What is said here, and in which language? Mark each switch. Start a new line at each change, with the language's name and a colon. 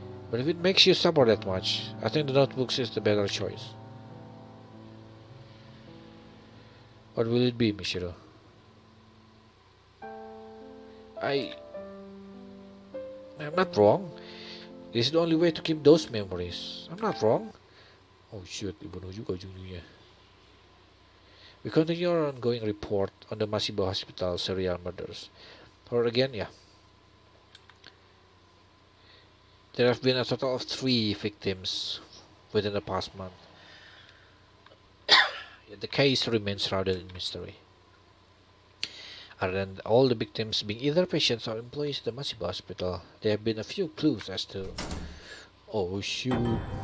English: But if it makes you suffer that much, I think the notebooks is the better choice. What will it be, Michiru? I'm not wrong. This is the only way to keep those memories. I'm not wrong. Oh shoot,
Indonesian: dibunuh juga ujung-ujungnya.
English: We continue our ongoing report on the Masibo Hospital serial murders. Or again, yeah, There have been a total of 3 victims within the past month. Yet the case remains shrouded in mystery. Other than all the victims being either patients or employees at the Masiba hospital, there have been a few clues as to... Oh shoot.